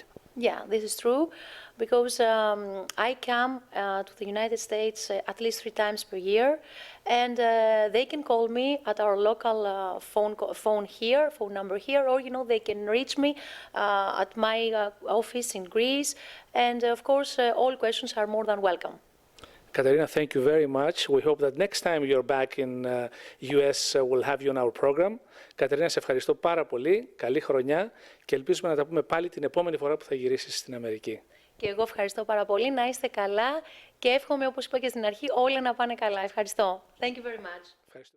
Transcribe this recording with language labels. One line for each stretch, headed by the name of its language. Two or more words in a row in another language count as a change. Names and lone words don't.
English: Yeah, this is true, because I come to the United States at least 3 times per year, and they can call me at our local phone number here, or they can reach me at my office in Greece, and of course all questions are more than welcome. Katerina, thank you very much. We hope that next time you're back in US, we'll have you on our program.
Greek: Κατερίνα, σε ευχαριστώ πάρα πολύ. Καλή χρονιά και ελπίζουμε να τα πούμε πάλι την επόμενη φορά που θα γυρίσεις στην Αμερική. Και εγώ ευχαριστώ πάρα πολύ. Να είστε καλά και εύχομαι, όπως είπα και στην αρχή, όλα να πάνε καλά. Ευχαριστώ.
English: Thank you very much.